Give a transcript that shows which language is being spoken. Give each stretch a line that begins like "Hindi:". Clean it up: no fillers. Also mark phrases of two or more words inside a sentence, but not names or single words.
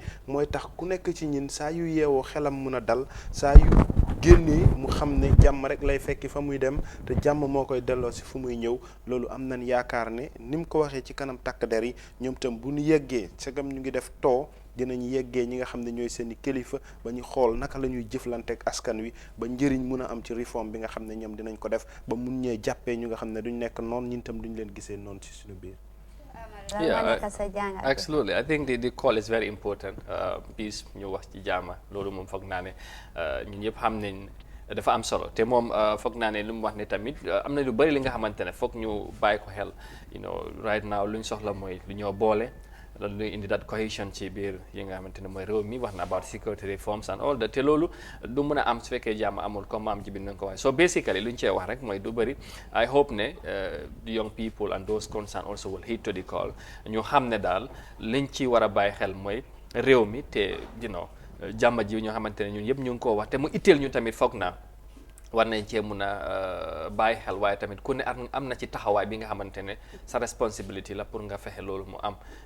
Wolof: mooy tax ku nekk ci ñin saa yu yeewoo xelam mun a dal saa yu génnee mu xam ne jàmm rek lay fekki fa muy dem te jàmm moo koy delloo si fu muy ñëw loolu am nañ yaakaar ne ni mu ko waxee ci kanam takk der yi ñoom tam bu ñu yeggee sagam ñu ngi def too dinañ yeggee ñi nga xam ne ñooy seeni kilifa ba ñu xool naka la ñuy jëflanteek askan wi ba njëriñ mun a am ci réforme bi nga xam ne ñoom dinañ ko def ba mun ñee jàppee ñu nga xam ne duñ nekk noonu ñun tam duñ leen gisee noonu ci suñu biir.
English: Yeah, absolutely. I think the call is very important.
Wolof: Peace ñu wax ci jaama loolu moom foog naa ne ñun ñëpp xam nañ dafa am solo te moom foog naa ne lu mu wax ne tamit am na lu bëri li nga xamante ne foog ñu bàyyi ko xel
English: right now
Wolof: luñ soxla mooy lu ñoo boole loolu luy indi
English: that cohesion
Wolof: ci biir yi nga xamante ne mooy réew mi wax na
English: about security reforms and all that
Wolof: te loolu du mën a am su fekkee jàmm amul comme maam ji bi nañ ko waxee
English: so basically
Wolof: lu ñu cee wax rek mooy du bëri
English: I hope
Wolof: ne
English: the young people and those concerned also will heed to the call
Wolof: ñu xam ne daal liñ ci war a bàyyi xel mooy réew mi te jàmm ji ñoo xamante ne ñun yëpp ñu ngi koo wax te mu itteel ñu tamit foog naa war nañ cee mun a bàyyi xel waaye tamit ku ne am na ci taxawaay bi nga xamante ne sa responsibility la pour nga fexe loolu mu am